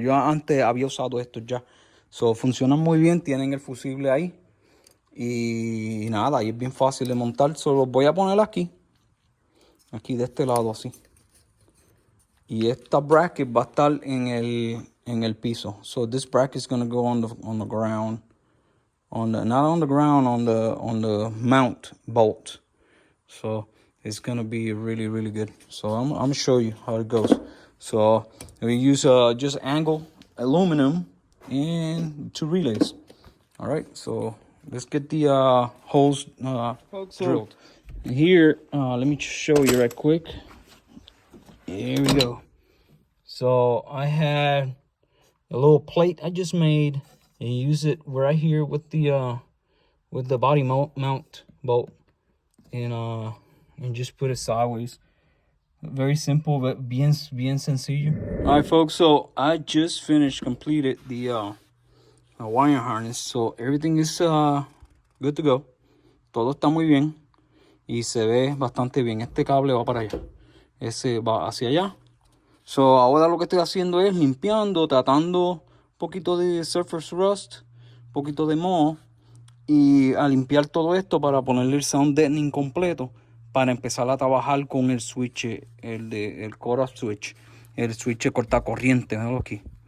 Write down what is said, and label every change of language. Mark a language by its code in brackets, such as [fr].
[es] Yo antes había usado estos ya. So, funcionan muy bien. Tienen el fusible ahí. Y nada, y es bien fácil de montar. Solo los voy a poner aquí. Aquí de este lado, así. Y esta bracket va a estar en el piso. [en] So this bracket is going to go on the ground. Not on the ground, on the mount bolt. So it's gonna be really, really good. So I'm gonna show you how it goes. So we use just angle aluminum and 2 relays. All right, so let's get the holes drilled. Here, let me show you right quick. Here we go. So I had a little plate I just made and use it right here with the body mount bolt, and just put it sideways. Very simple, but [es] bien sencillo. [en] All right, folks. So I just completed the wire harness. So everything is good to go. [es] Todo está muy bien y se ve bastante bien. Este cable va para allá. Ese va hacia allá. So ahora lo que estoy haciendo es limpiando, tratando un poquito de surface rust, un poquito de moho, y a limpiar todo esto para ponerle el sound deadening completo para empezar a trabajar con el switch, el core switch, el switch cortacorriente, ¿no? Aquí.